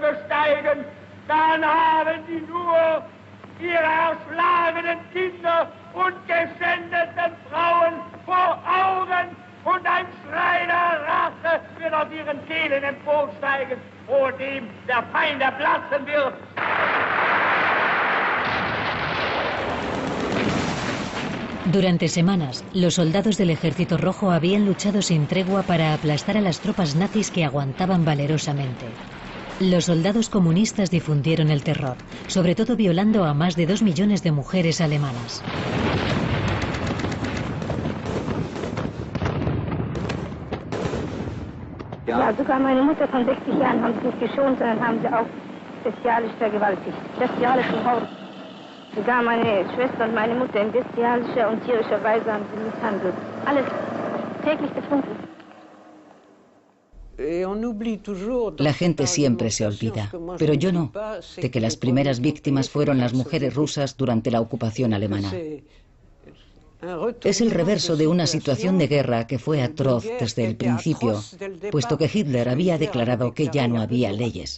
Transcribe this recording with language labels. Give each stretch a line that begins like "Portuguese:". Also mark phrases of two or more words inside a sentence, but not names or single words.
German: besteigen, dann haben sie nur ihre erschlagenen Kinder und geschändeten Frauen vor Augen, und ein Schrei der Rache wird aus ihren Kehlen emporsteigen, vor dem der Feind erblassen wird.
Spanish: Durante semanas, los soldados del Ejército Rojo habían luchado sin tregua para aplastar a las tropas nazis que aguantaban valerosamente. Los soldados comunistas difundieron el terror, sobre todo violando a más de 2 millones de mujeres alemanas.
German: Ja, sogar meine Mutter von 60 Jahren haben sie nicht geschont, sondern haben sie auch bestialisch vergewaltigt. Bestialisch im Haus. Sogar meine Schwester und meine Mutter in bestialischer und tierischer Weise haben sie misshandelt. Alles täglich betrunken.
Spanish: La gente siempre se olvida, pero yo no, de que las primeras víctimas fueron las mujeres rusas durante la ocupación alemana. Es el reverso de una situación de guerra que fue atroz desde el principio, puesto que Hitler había declarado que ya no había leyes.